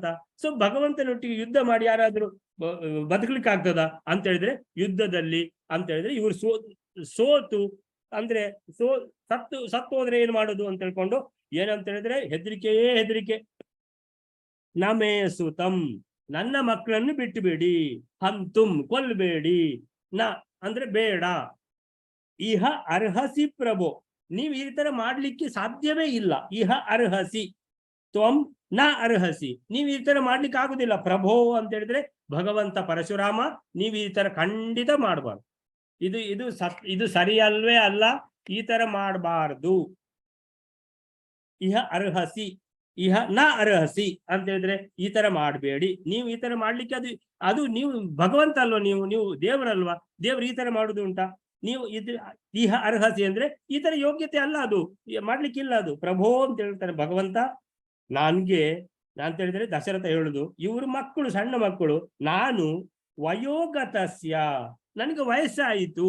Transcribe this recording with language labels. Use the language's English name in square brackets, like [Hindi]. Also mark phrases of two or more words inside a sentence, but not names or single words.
[Kannada] ಸೊ ಭಗವಂತನೊಟ್ಟಿಗೆ ಯುದ್ಧ ಮಾಡಿ ಯಾರಾದ್ರೂ ಬದುಕಲಿಕ್ಕೆ ಆಗ್ತದ ಅಂತ ಹೇಳಿದ್ರೆ ಯುದ್ಧದಲ್ಲಿ ಅಂತ ಹೇಳಿದ್ರೆ ಇವರು ಸೋತು ಅಂದ್ರೆ ಸತ್ತು ಹೋದ್ರೆ ಏನ್ ಮಾಡುದು ಅಂತ ಹೇಳ್ಕೊಂಡು ಏನಂತ ಹೇಳಿದ್ರೆ ಹೆದರಿಕೆಯೇ ಹೆದರಿಕೆ. [Sanskrit] ನಮೇ ಸುತಂ [Kannada] ನನ್ನ ಮಕ್ಕಳನ್ನು ಬಿಟ್ಟುಬೇಡಿ, ಹಂತುಂ ಕೊಲ್ಲಬೇಡಿ, ನ ಅಂದ್ರೆ ಬೇಡ, [Sanskrit] ಇಹ ಅರ್ಹಸಿ ಪ್ರಭೋ [Kannada] ನೀವು ಈ ತರ ಮಾಡ್ಲಿಕ್ಕೆ ಸಾಧ್ಯವೇ ಇಲ್ಲ. [Sanskrit] ಇಹ ಅರ್ಹಸಿ ತ್ವಂ ನ ಅರ್ಹಸಿ, [Kannada] ನೀವು ಈ ತರ ಮಾಡ್ಲಿಕ್ಕೆ ಆಗುದಿಲ್ಲ. ಪ್ರಭೋ ಅಂತ ಹೇಳಿದ್ರೆ ಭಗವಂತ ಪರಶುರಾಮ, ನೀವು ಈ ತರ ಖಂಡಿತ ಮಾಡಬಾರ್ದು. ಇದು ಸರಿಯಲ್ವೇ ಅಲ್ಲ, ಈ ತರ ಮಾಡಬಾರ್ದು. [Sanskrit] ಇಹ ಅರ್ಹಸಿ, ಇಹ ನ ಅರ್ಹಸಿ [Kannada] ಅಂತ ಹೇಳಿದ್ರೆ ಈ ತರ ಮಾಡಬೇಡಿ, ನೀವು ಈ ತರ ಮಾಡ್ಲಿಕ್ಕೆ ಅದು ನೀವು ಭಗವಂತ ಅಲ್ವಾ, ನೀವು ದೇವರಲ್ವಾ, ದೇವ್ರು ಈ ತರ ಮಾಡುದು ಉಂಟಾ? ನೀವು [Sanskrit] ಇಹ ಅರ್ಹಸಿ [Kannada] ಅಂದ್ರೆ ಈ ತರ ಯೋಗ್ಯತೆ ಅಲ್ಲ, ಅದು ಮಾಡ್ಲಿಕ್ಕಿಲ್ಲ. ಅದು ಪ್ರಭೋ ಅಂತ ಹೇಳ್ತಾರೆ ಭಗವಂತ. ನನ್ಗೆ ಅಂತ ಹೇಳಿದ್ರೆ ದಶರಥ ಹೇಳುದು, ಇವರು ಮಕ್ಕಳು, ಸಣ್ಣ ಮಕ್ಕಳು, ನಾನು ವಯೋಗತಸ್ಯ ನನಗೆ ವಯಸ್ಸಾಯಿತು.